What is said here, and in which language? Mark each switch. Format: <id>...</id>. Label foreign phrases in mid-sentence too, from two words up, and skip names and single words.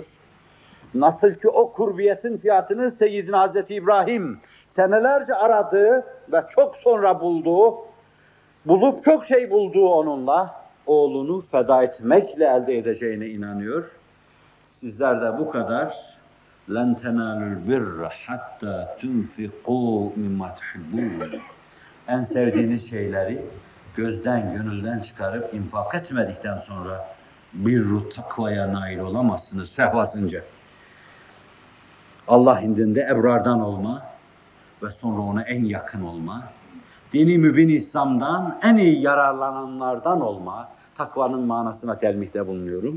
<tr>Nasıl ki o kurbiyetin fiyatını Seyyidina Hazreti İbrahim senelerce aradığı ve çok sonra bulup çok şey bulduğu onunla, oğlunu feda etmekle elde edeceğine inanıyor. Sizler de bu kadar</tr> <ar>لَنْ تَنَالُوا الْبِرَّ حَتَّى تُنْفِقُوا مِمَّا تُحِبُّونَ.</ar> <tr>En sevdiğiniz şeyleri gözden, gönülden çıkarıp infak etmedikten sonra birru takvaya nail olamazsınız sehvasınca. Allah indinde ebrardan olma ve sonra ona en yakın olma, dini mübin İslam'dan en iyi yararlananlardan olma, takvanın manasına telmihte bulunuyorum.</tr>